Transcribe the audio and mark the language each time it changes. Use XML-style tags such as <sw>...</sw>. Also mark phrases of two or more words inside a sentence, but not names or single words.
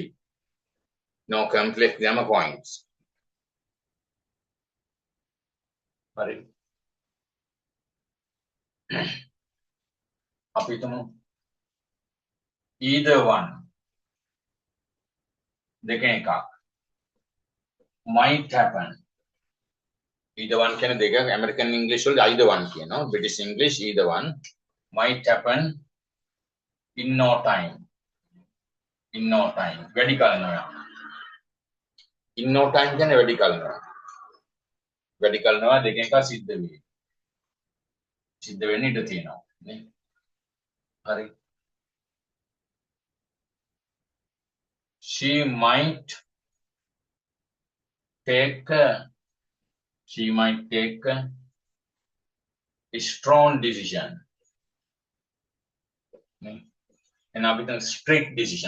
<en>No complex grammar points. Sorry. Either one.</en> <si>දෙකෙන් එකක්.</si> <en>Might happen. Either one</en> <si>කියන දෙක</si> <en>American English</en> <si>වල</si> <en>either one</en> <si>කියනවා.</si> <en>British English either one. Might happen in no time. In no time.</en> <si>වැඩි කාලයක්.</si> <en>In no time</en> <si>කියන්නේ වැඩි කාලයක්. වැඩි කාලනවා දෙකෙන් එකක් සිද්ධ වෙයි. සිද්ධ වෙන්න ඉඩ තියෙනවා නේ. හරි.</si> <en>She might take a strong decision. And now with a strict decision.</en>